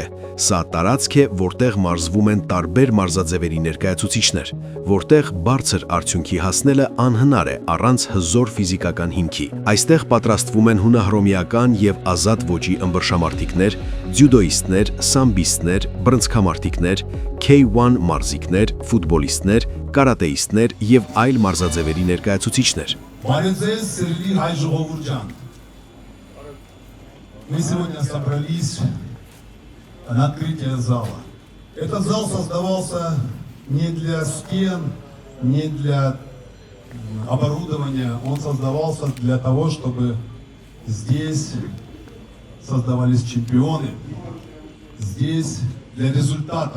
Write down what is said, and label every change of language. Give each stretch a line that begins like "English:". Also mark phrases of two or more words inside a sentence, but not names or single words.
Armenian: սա տարածք է, որտեղ մարզվում են տարբեր մարզաձևերի ներկայացուցիչներ, որտեղ բարձր արդյունքի հասնելը անհնար է առանց հզոր ֆիզիկական հիմքի։ Այստեղ պատրաստվում են հունահռոմեական եւ ազատ ոճի ըմբռշամարտիկներ, ձյուդոիստներ, սամբիստներ, բռնցքամարտիկներ, K1 մարզիկներ, ֆուտբոլիստներ, կարատեիստներ եւ այլ մարզաձևերի ներկայացուցիչներ։ Բարեձեզ, սիրելի հայ ժողովուրդ ջան։
Russian: Мы сегодня собрались на открытие зала. Этот зал создавался не для стен, не для оборудования, он создавался для того, чтобы здесь создавались чемпионы, здесь для результатов.